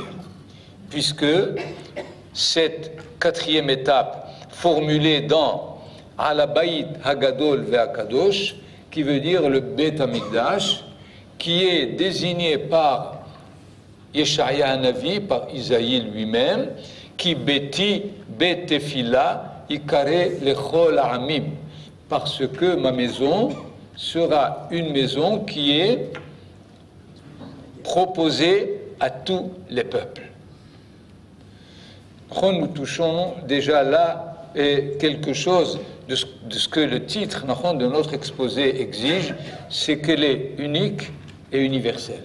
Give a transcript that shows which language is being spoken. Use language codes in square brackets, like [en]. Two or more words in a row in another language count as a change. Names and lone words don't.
[fr] Puisque cette 4e étape, formulée dans [he] על הבית הגדול והקדוש, [fr] qui veut dire le [he] בית המקדש, [fr] qui est désigné par [he] ישעיה הנביא, [fr] par Isaïe lui-même, qui [he] ביתי בית תפילה יקרא לכל העמים, [fr] parce que ma maison sera une maison qui est proposée à tous les peuples. Nous touchons déjà là quelque chose de ce que le titre de notre exposé exige, c'est qu'elle est unique et universelle.